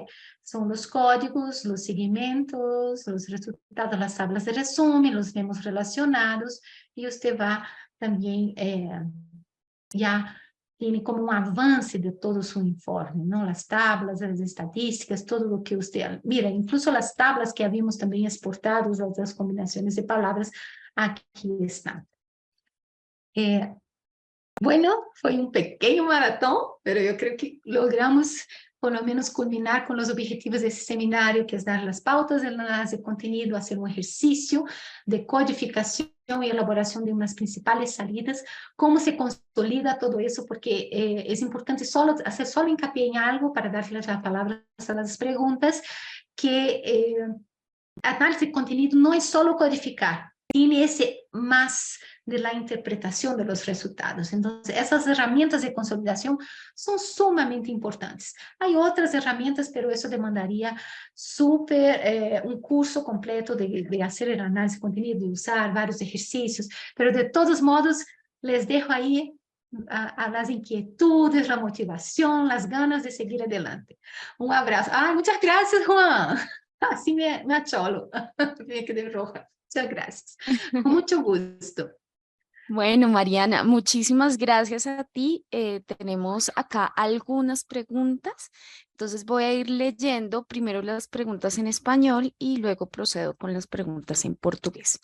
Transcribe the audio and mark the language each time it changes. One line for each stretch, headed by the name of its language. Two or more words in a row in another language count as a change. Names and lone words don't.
Portuguese: São os códigos, os segmentos, os resultados, as tablas de resumo, os memos relacionados, e você vai também já tem como um avanço de todo o seu informe, não? As tablas, as estatísticas, tudo o que você... Mira, incluso as tablas que havíamos também exportado, as combinações de palavras, aqui estão. Bueno, foi um pequeno maratón, pero eu creio que logramos,
Spanish: por lo menos,
Portuguese: culminar com os objetivos desse seminário, que é dar as pautas de análise de conteúdo, fazer um exercício de codificação e elaboração de umas principais saídas, como se consolida todo isso, porque é importante fazer só hincapié em algo para dar-lhes a palavra às perguntas, que análise de conteúdo não é só codificar, tem esse mais
Spanish: de la
Portuguese: interpretação
Spanish: de los resultados.
Portuguese: Então, essas ferramentas de consolidação são sumamente importantes. Há outras ferramentas, pero isso demandaria um curso completo de fazer análise de conteúdo, de usar vários exercícios,
Spanish: pero de todos modos, les dejo
Portuguese: aí as inquietudes, a motivação, as
Spanish: ganas de seguir adelante.
Portuguese: Um abraço. Muitas graças, Juan. Assim me acholo.
Spanish: Me quedé roja. Muchas gracias. Con mucho gusto. Bueno, Mariana, muchísimas gracias a ti. Tenemos acá algunas preguntas, entonces voy a ir leyendo primero las preguntas en español y luego procedo con las preguntas en portugués.